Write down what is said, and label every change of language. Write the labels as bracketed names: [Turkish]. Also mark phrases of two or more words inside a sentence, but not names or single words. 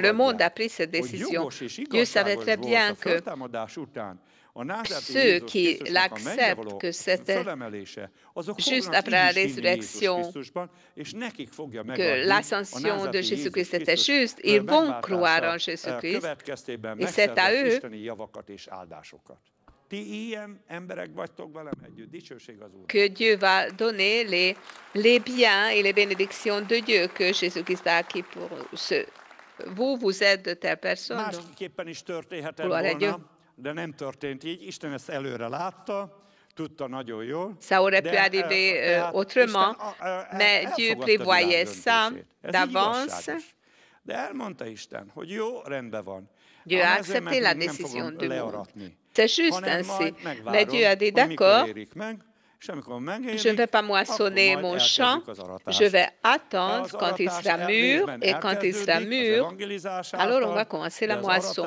[French] Le monde a pris cette décision. Dieu savait très bien que ceux qui l'acceptent, que c'était juste après la résurrection, que l'ascension de Jésus-Christ était juste, ils vont croire en Jésus-Christ et c'est à eux que Dieu va donner les biens et les bénédictions de Dieu que Jésus-Christ a acquis pour ceux. Vous êtes de telle personne. Gloire à Dieu. [Hungarian] De nem történt így, Isten ezt előre látta, tudta nagyon jól. [French] Ça aurait pu arriver autrement, mais Dieu prévoyait ça d'avance. [Hungarian] De elmondta Isten, hogy jó, rendben van. [French] Dieu a accepté la décision du monde. C'est juste ainsi. Mais Dieu a dit, d'accord, je ne vais pas moissonner mon champ, je vais attendre quand il sera mûr, et quand il sera mûr, alors on va commencer la moisson.